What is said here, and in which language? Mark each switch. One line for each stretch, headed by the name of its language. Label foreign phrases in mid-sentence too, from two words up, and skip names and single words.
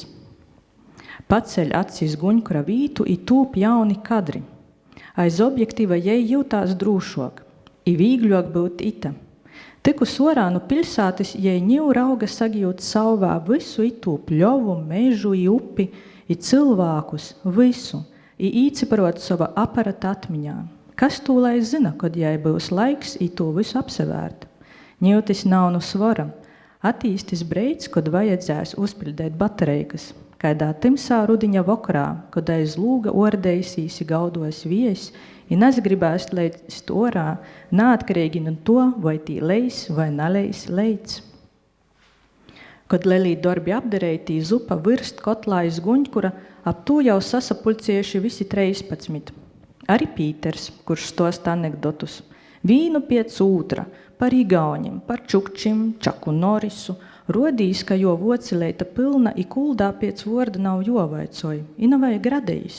Latgalian: Paceļ acis guņkura vītu i tūp jauni kadri. Aiz objektīva jai jūtās drūšok, i vīgļok būt ita. Tikus orā no pilsātis jai ņiv rauga sagijūt sauvā visu itū pļovu, mežu, i upi, i cilvēkus, visu, i īciparot sava aparata atmiņā. Kas tū lai zina, kad jai būs laiks i to visu apsevērt? Ņūtis nav no svara. Attīstis breids, kad vajadzēs uzpildēt baterejkas. Kaidā timsā rudiņa vakarā, kad aiz lūga ordējisīsi gaudos vies, i nesagribēs leist orā, neatkarīgi no to, vai tī leis vai neleis leids. Kad lelī darbi apdarētī zupa virst kotlā iz guņkura, ap tū jau sasapulcieši visi 13. Arī Pīters, kurš stost anekdotus. Vīnu piec ūtra, par igauņim, par čukčim, Čaku Norisu, rodīs, ka jo vocilēta pilna i kuldā piec vorda nav jovaicoja, i nav vajag radējis.